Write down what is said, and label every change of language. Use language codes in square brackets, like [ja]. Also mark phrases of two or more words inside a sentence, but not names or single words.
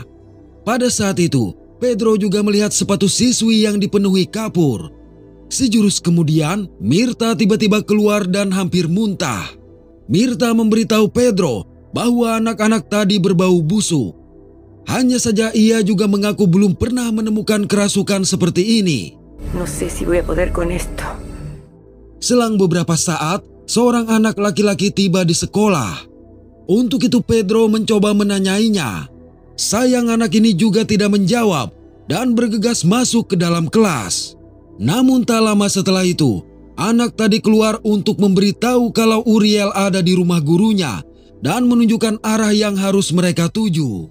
[id] Pada saat itu, Pedro juga melihat sepatu siswi yang dipenuhi kapur. Sejurus kemudian, Mirta tiba-tiba keluar dan hampir muntah. Mirta memberitahu Pedro bahwa anak-anak tadi berbau busuk. Hanya saja ia juga mengaku belum pernah menemukan kerasukan seperti ini. [es] No sé si voy a poder con esto. [id] Selang beberapa saat, seorang anak laki-laki tiba di sekolah. Untuk itu Pedro mencoba menanyainya. Sayang anak ini juga tidak menjawab dan bergegas masuk ke dalam kelas. Namun tak lama setelah itu, anak tadi keluar untuk memberitahu kalau Uriel ada di rumah gurunya dan menunjukkan arah yang harus mereka tuju.